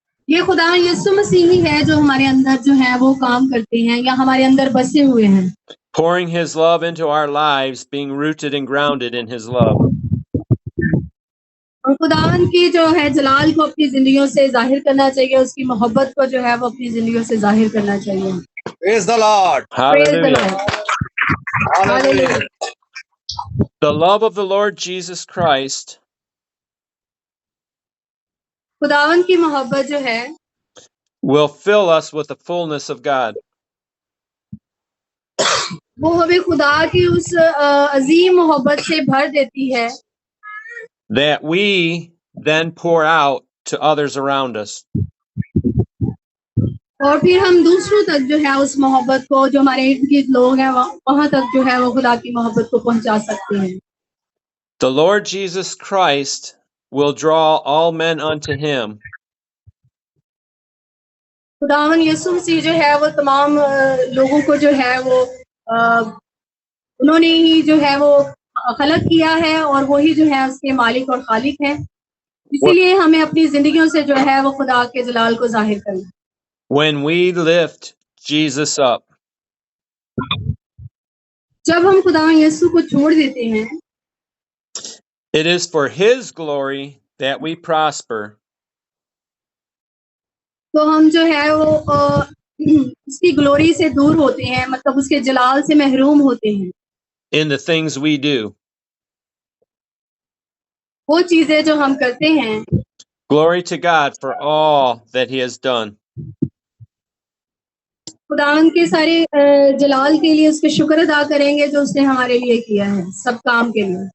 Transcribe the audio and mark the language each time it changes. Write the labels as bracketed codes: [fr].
[hi] ये खुदा यीशु मसीह ही है जो हमारे अंदर जो है वो काम करते हैं या हमारे अंदर बसे हुए हैं. [en] Pouring His love into our lives, being rooted and grounded in His love. [hi] और खुदावन की जो है जलाल को अपनी जिंदगियों से जाहिर करना चाहिए, उसकी मोहब्बत को जो है वो अपनी जिंदगियों से जाहिर करना चाहिए. [en] Praise the Lord. Hallelujah. Hallelujah. The love of the Lord Jesus Christ [hi] खुदावन की मोहब्बत जो है [en] will fill us with the fullness of God. [hi] वो हमें खुदा की उस अजीम मोहब्बत से भर देती है, [en] That we then pour out to others around us. [hi] और फिर हम दूसरों तक जो है उस मोहब्बत को, जो हमारे इर्द गिर्द लोग हैं वहां तक जो है वो खुदा की मोहब्बत को पहुंचा सकते हैं. [en] The Lord Jesus Christ will draw all men unto Him. [hi] खुदावन यीशु मसीह जो है वो तमाम लोगों को जो है वो उन्होंने ही जो है वो खलक किया है और वो ही जो है उसके मालिक और खालिक हैं. इसीलिए हमें अपनी जिंदगियों से जो है वो खुदा के जलाल को जाहिर करना. [en] When we lift Jesus up, [hi] जब हम खुदा यीशु को छोड़ देते हैं, [en] it is for His glory that we prosper. [hi] तो हम जो है वो उसकी ग्लोरी से दूर होते हैं, मतलब उसके जलाल से महरूम होते हैं. [en] In the things we do. [hi] वो चीजें जो हम करते हैं. [en] Glory to God for all that He has done. [hi] खुदावन के सारे जलाल के लिए उसके शुक्र अदा करेंगे जो उसने हमारे लिए किया है, सब काम के लिए.